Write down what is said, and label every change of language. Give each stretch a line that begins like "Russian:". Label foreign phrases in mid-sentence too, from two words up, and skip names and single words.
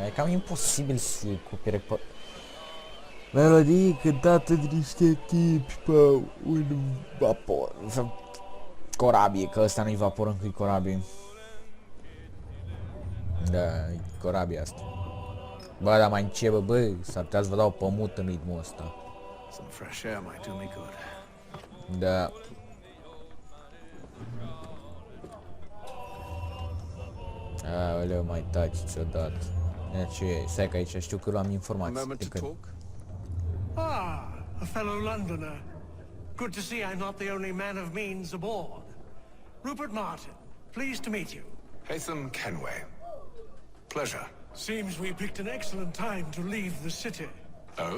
Romanian: E cam imposibil să iei copyright pe melodii cântate de niște tipi pe un vapor. Sau corabie, că ăsta nu-i vapor, încă e corabie. Da, e corabia asta. Bă, dar mai încep, bă, s-ar putea să vă dau pământ în ritmul ăsta.
English: Some fresh air might do me good.
Romanian: Da. Aoleu, mai taci odată. Ce, stai că aici știu că luam informații de când.
English: Ah, a fellow Londoner. Good to see I'm not the only man of means aboard. Rupert Martin, pleased to meet you. Hatham Kenway. Pleasure. Seems we picked an excellent time to leave the city. Oh?